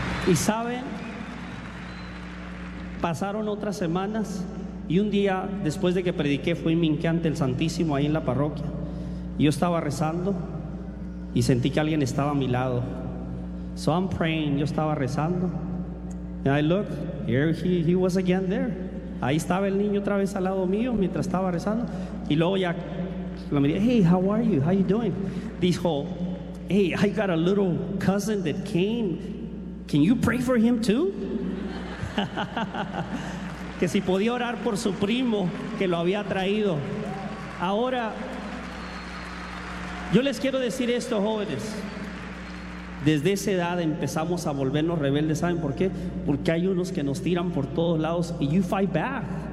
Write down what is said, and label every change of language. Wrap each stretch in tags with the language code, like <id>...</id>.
<es>Y saben, pasaron otras semanas y un día después de que prediqué fui minqué ante el Santísimo ahí en la parroquia. Yo estaba rezando y sentí que alguien estaba a mi lado.</es> <en>So I'm praying,</en> <es>yo estaba rezando.</es> <en>And I look, here he was again there.</en> <es>Ahí estaba el niño otra vez al lado mío mientras estaba rezando. Y luego ya lo miré,</es> <en>hey, how are you? How you doing?</en> <es>Dijo,</es> <en>hey, I got a little cousin that came. Can you pray for him too?</en> <es>Que si podía orar por su primo que lo había traído. Ahora, yo les quiero decir esto, jóvenes. desde esa edad empezamos a volvernos rebeldes. ¿Saben por qué? Porque hay unos que nos tiran por todos lados y</es> <en>you fight back.</en>